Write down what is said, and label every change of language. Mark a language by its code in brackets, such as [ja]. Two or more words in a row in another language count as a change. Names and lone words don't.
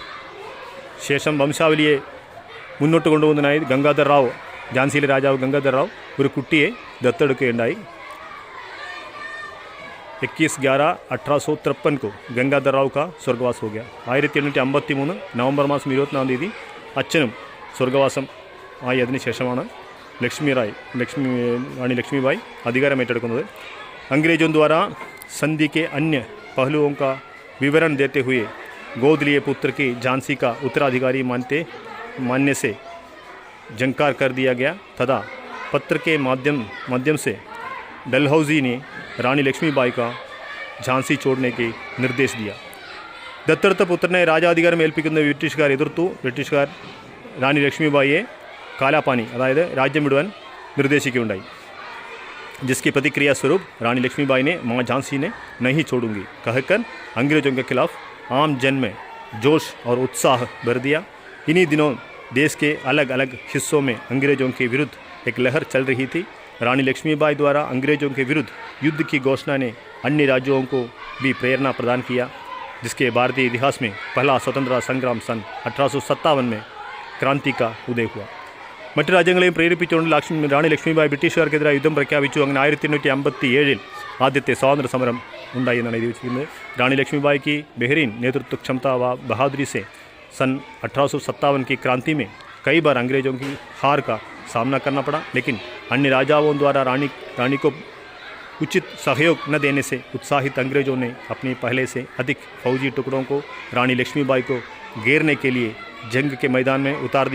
[ml] ശേഷം വംശാവലിയെ മുന്നോട്ട് കൊണ്ടുപോകുന്നതിനായി ഗംഗാധർ റാവു, ഝാൻസിയിലെ രാജാവ് ഗംഗാധർ റാവു ഒരു കുട്ടിയെ ദത്തെടുക്കുകയുണ്ടായി. [hi] 21/11/1853 को गंगाधर राव का स्वर्गवास हो गया. [ml] 1853 നവംബർ മാസം 24-ാം തീയതി അച്ഛനും സ്വർഗവാസം ആയി. അതിനുശേഷമാണ് റാണി ലക്ഷ്मीबाई अधिकारम ഏറ്റെടുക്കുന്നത്. [hi] अंग्रेजों द्वारा संधि के अन्य पहलुओं का विवरण देते हुए गोद लिए पुत्र की झांसी का उत्तराधिकारी मानने से जंकार कर दिया गया तथा पत्र के माध्यम से डलहौजी ने रानी लक्ष्मीबाई का झांसी छोड़ने के निर्देश दिया. [ml] ദത്തെടുത്ത പുത്രനെ രാജാധികാരം ഏൽപ്പിക്കുന്ന ബ്രിട്ടീഷുകാർ എതിർത്തു. ബ്രിട്ടീഷുകാർ റാണി ലക്ഷ്മിബായിയെ കാലാപാനി, അതായത് രാജ്യം വിടുവാൻ നിർദ്ദേശിക്കുകയുണ്ടായി. [hi] जिसकी प्रतिक्रिया स्वरूप रानी लक्ष्मीबाई ने माँ झांसी ने नहीं छोड़ूंगी कहकर अंग्रेजों के खिलाफ आम जन में जोश और उत्साह भर दिया. इन्हीं दिनों देश के अलग अलग हिस्सों में अंग्रेजों के विरुद्ध एक लहर चल रही थी. रानी लक्ष्मीबाई द्वारा अंग्रेजों के विरुद्ध युद्ध की घोषणा ने अन्य राज्यों को भी प्रेरणा प्रदान किया, जिसके भारतीय इतिहास में पहला स्वतंत्रता संग्राम सन 1857 में क्रांति का उदय हुआ. [ml] മറ്റ് രാജ്യങ്ങളെയും പ്രേരിപ്പിച്ചുകൊണ്ട് റാണി ലക്ഷ്മിബായി ബ്രിട്ടീഷുകാർക്കെതിരായ യുദ്ധം പ്രഖ്യാപിച്ചു. അങ്ങനെ 1857 ആദ്യത്തെ സ്വാതന്ത്ര്യ സമരം ഉണ്ടായി എന്നാണ് എഴുതി വെച്ചിരിക്കുന്നത്. [hi] റാണി लक्ष्मीबाई की बेहतरीन नेतृत्व क्षमता व बहादुरी से सन 1857 की क्रांति में कई बार अंग्रेजों की हार का सामना करना पड़ा, लेकिन अन्य राजाओं द्वारा रानी को उचित सहयोग न देने से उत्साहित अंग्रेजों ने अपनी पहले से अधिक फौजी टुकड़ों को रानी लक्ष्मीबाई को घेरने के लिए जंग के मैदान में उतार दिया.